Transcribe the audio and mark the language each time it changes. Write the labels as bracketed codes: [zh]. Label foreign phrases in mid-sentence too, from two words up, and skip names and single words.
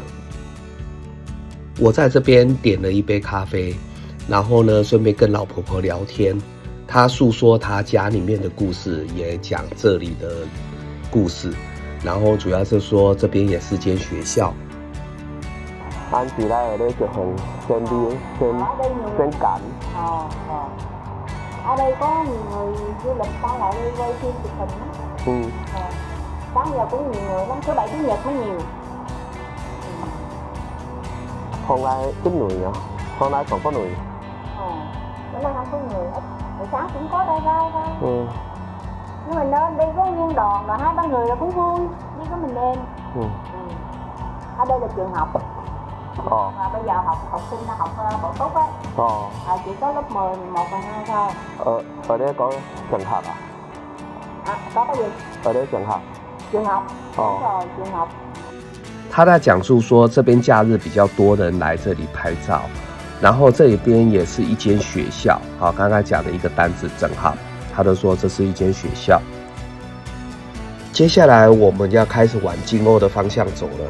[zh] 我在这边点了一杯咖啡，然后呢，顺便跟老婆婆聊天，她诉说她家里面的故事，也讲这里的故事。然后主要是说这边也是间学校。咱住来咧就先揀。 [vi] Ở đây có nhiều người du lịch sang lại đây quay phim chụp hình á. Sáng giờ cũng nhiều người lắm, thứ Bảy Chủ Nhật mới nhiều. Hôm nay ít người nhỉ? Hôm nay còn có người. Bữa nay không có người ít. Buổi sáng cũng có đây ra. Nhưng mình đi có nguyên đoàn là 2-3 người là cũng vui, đi có mình em. Ở đây là trường học. Mà bây giờ học sinh học bộ tốt ấy. Chỉ có lớp 10, 11 và 12 thôi. Ở đây có trường học à? có cái gì？ ở这trường học。 trường học。哦。trường học。 [zh] 他在讲述说，这边假日比较多人来这里拍照，然后这边也是一间学校。好，刚才讲的一个单字正好，他都说这是一间学校。接下来我们要开始往金瓯的方向走了。